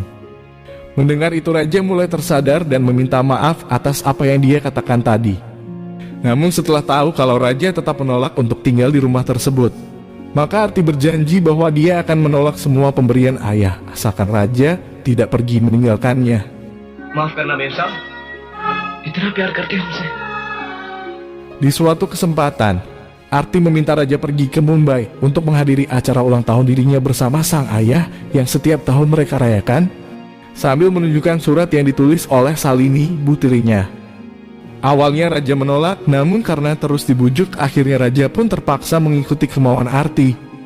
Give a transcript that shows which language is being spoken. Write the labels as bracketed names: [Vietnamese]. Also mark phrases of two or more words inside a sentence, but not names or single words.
[Indonesian] Mendengar itu raja mulai tersadar dan meminta maaf atas apa yang dia katakan tadi. Namun setelah tahu kalau raja tetap menolak untuk tinggal di rumah tersebut, maka Arti berjanji bahwa dia akan menolak semua pemberian ayah asalkan raja tidak pergi meninggalkannya. [Hindi] माफ करना मेम साहब, इतना प्यार करते हो हमसे। [Indonesian] Di suatu kesempatan, Arti meminta raja pergi ke Mumbai untuk menghadiri acara ulang tahun dirinya bersama sang ayah yang setiap tahun mereka rayakan, sambil menunjukkan surat yang ditulis oleh Salini, ibu tirinya. Awalnya raja menolak, namun karena terus dibujuk, akhirnya raja pun terpaksa mengikuti kemauan Arti.